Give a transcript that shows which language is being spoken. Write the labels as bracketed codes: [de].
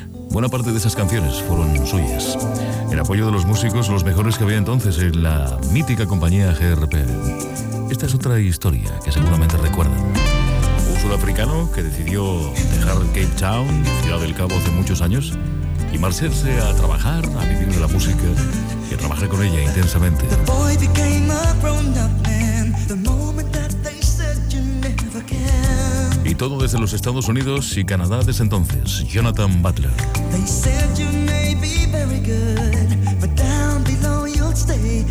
[es] Buena parte de esas canciones fueron suyas. El apoyo de los músicos, los mejores que había entonces en la mítica compañía GRP. Esta es otra historia que seguramente recuerdan. Un sudafricano que decidió dejar Cape Town, Ciudad del Cabo, hace muchos años, y marcharse a trabajar, a vivir de la música y a trabajar con ella intensamente. [en] The boy became a grown-up man the moment that they said you never can. [es] Y todo desde los Estados Unidos y Canadá desde entonces. Jonathan Butler. [en] They said you may be very good, but down below you'll stay.